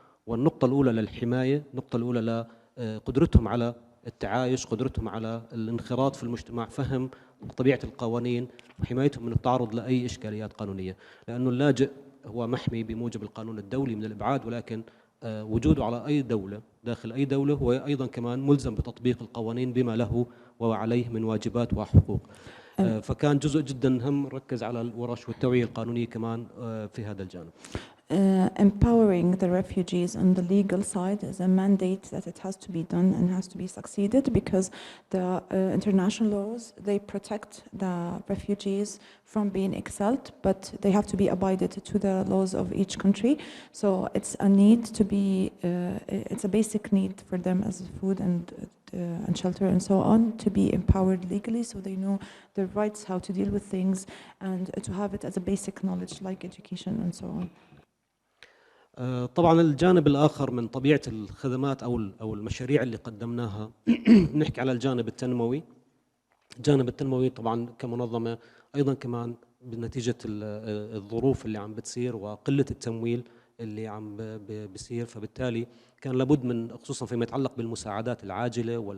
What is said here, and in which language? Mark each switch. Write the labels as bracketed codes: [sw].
[ar] والنقطة الأولى للحماية، النقطة الأولى لقدرتهم على التعايش، قدرتهم على الانخراط في المجتمع، فهم طبيعة القوانين وحمايتهم من التعرض لأي إشكاليات قانونية، لأنه اللاجئ هو محمي بموجب القانون الدولي من الإبعاد، ولكن وجوده على أي دولة داخل أي دولة هو أيضا كمان ملزم بتطبيق القوانين بما له وعليه من واجبات وحقوق. فكان جزء جدا هم ركز على الورش والتوعية القانونية كمان في هذا الجانب. [en] empowering the refugees on the legal side is a mandate that it has to be done and has to be succeeded, because the international laws, they protect the refugees from being expelled, but they have to be abided to the laws of each country. So it's a need to be, it's a basic need for them as food and shelter and so on, to be empowered legally so they know their rights, how to deal with things, and to have it as a basic knowledge like education and so on. [ar] طبعا الجانب الآخر من طبيعة الخدمات أو المشاريع اللي قدمناها نحكي على الجانب التنموي. الجانب التنموي طبعا كمنظمة أيضا كمان بنتيجة الظروف اللي عم بتصير وقلة التمويل اللي عم بيصير، فبالتالي كان لابد من، خصوصا فيما يتعلق بالمساعدات العاجلة